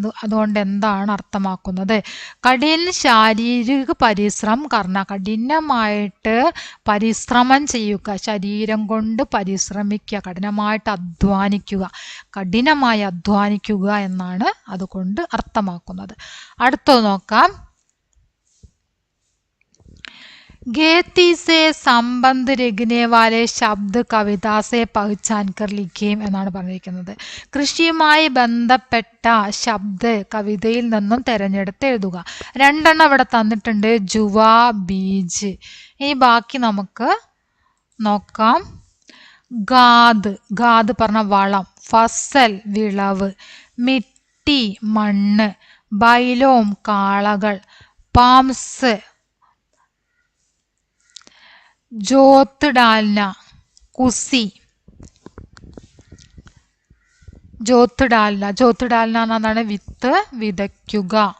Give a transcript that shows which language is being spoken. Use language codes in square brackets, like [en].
[ml] അതുകൊണ്ട് എന്താണ് അർത്ഥമാക്കുന്നത്? [hi] കഠിന ശാരീരിക പരിശ്രമം കർണ, [ml] കഠിനമായിട്ട് പരിശ്രമം ചെയ്യുക, ശരീരം കൊണ്ട് പരിശ്രമിക്കുക, കഠിനമായിട്ട് അധ്വാനിക്കുക, കഠിനമായി അധ്വാനിക്കുക എന്നാണ് അതുകൊണ്ട് അർത്ഥമാക്കുന്നത്. അടുത്തത് നോക്കാം. [hi] खेती से संबंध रखने वाले शब्द कविता से पहचान कर लिखें [ml] എന്നാണ് പറഞ്ഞിരിക്കുന്നത്. കൃഷിയുമായി ബന്ധപ്പെട്ട ശബ്ദ കവിതയിൽ നിന്നും തിരഞ്ഞെടുത്ത് എഴുതുക. രണ്ടെണ്ണം ഇവിടെ തന്നിട്ടുണ്ട്, ജുവ, ബീജ്. ഈ ബാക്കി നമുക്ക് നോക്കാം. ഗാദ്, ഗാദ് പറഞ്ഞ വളം, ഫസൽ വിളവ്, മിട്ടി മണ്ണ്, ബൈലോം കാളകൾ, പാംസ് ജോത്ത് ഡാൽന കുസി, ജോത്ത് ഡാൽന, ജോത്ത് ഡാൽന എന്നാണ് വിത്ത് വിതയ്ക്കുക.